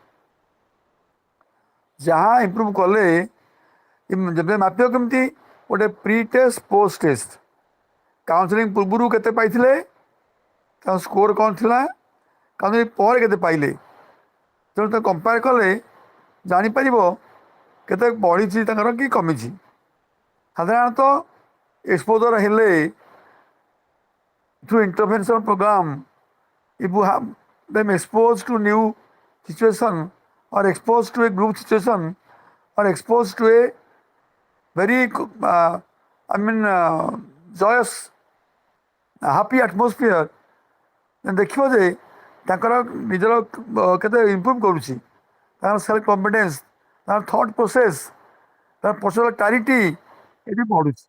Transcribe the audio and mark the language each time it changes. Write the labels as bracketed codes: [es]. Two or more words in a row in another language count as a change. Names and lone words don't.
[or] ଯାହା ଇମ୍ପ୍ରୁଭ୍ କଲେ ଯେବେ ମାପିବ କେମିତି ଗୋଟେ [en] pre test post test [or] କାଉନସିଲିଂ ପୂର୍ବରୁ କେତେ ପାଇଥିଲେ ତାଙ୍କ ସ୍କୋର କ'ଣ ଥିଲା କାଉନସିଲିଂ ପରେ କେତେ ପାଇଲେ ତେଣୁ ତାକୁ କମ୍ପେୟାର କଲେ ଜାଣିପାରିବ କେତେ ବଢ଼ିଛି ତାଙ୍କର କି କମିଛି। ସାଧାରଣତଃ ଏକ୍ସପୋଜର ହେଲେ [en] through intervention program if you have them exposed to new situation or exposed to a group situation are exposed to a very, I mean, joyous, happy atmosphere, then [or] ଦେଖିବ ଯେ ତାଙ୍କର ନିଜର କେତେ ଇମ୍ପ୍ରୁଭ୍ କରୁଛି, ତାଙ୍କର ସେଲ୍ଫ କନଫିଡେନ୍ସ, ତାଙ୍କର ଥଟ୍ ପ୍ରୋସେସ୍, ତାର ପର୍ସନାଲ କ୍ଲାରିଟି ଏଠି ବଢ଼ୁଛି।